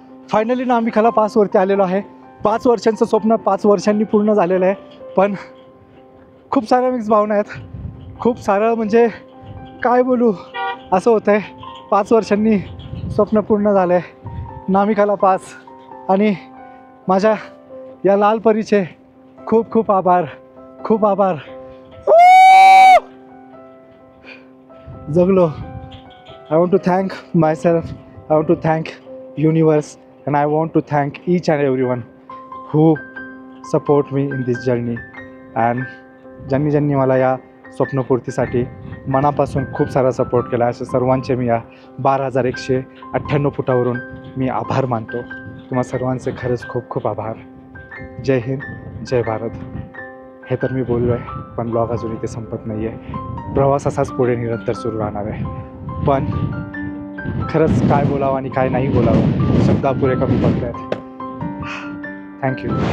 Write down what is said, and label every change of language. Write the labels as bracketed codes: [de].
[mr] Finally नामिकाला पासवरती आलेलो आहे। 5 वर्षांचं स्वप्न 5 वर्षांनी पूर्ण झालेलं आहे, पण खूप साऱ्या मिक्स भावना आहेत, खूप सारं, म्हणजे काय बोलू असं होतं आहे। 5 वर्षांनी स्वप्न पूर्ण झालं आहे, नामिकाला पास, आणि माझ्या या लाल परीचे खूप खूप आभार, खूप आभार। जगलो। [en] I want to thank myself, I want to thank universe, and I want to thank each and everyone who support me in this journey, and [mr] ज्यांनी मला या स्वप्नपूर्तीसाठी मनापासून खूप सारा सपोर्ट केला, अशा सर्वांचे मी या 12,198 फुटावरून मी आभार मानतो। तुम्हा सर्वांचे खरंच खूप खूप आभार। जय हिंद, जय भारत। हे तर मी बोललो आहे, पण ब्लॉग अजून इथे संपत नाही आहे. प्रवास असाच पुढे निरंतर सुरू राहणार आहे. पण खरंच काय बोलावं आणि काय नाही बोलावं शब्द अपुरे कमी पडले आहेत. थँक्यू.